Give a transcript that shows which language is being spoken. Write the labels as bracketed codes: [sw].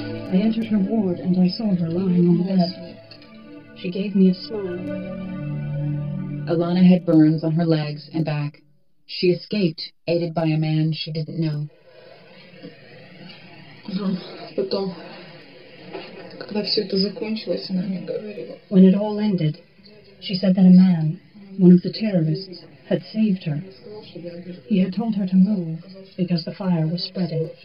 [en] I entered her ward and I saw her lying on the bed. She gave me a smile. Alana had burns on her legs and back. She escaped, aided by a man she didn't know. [ru] Потом, когда все это закончилось, она мне говорила. [en] When it all ended, she said that a man, one of the terrorists, had saved her. He had told her to move because the fire was spreading.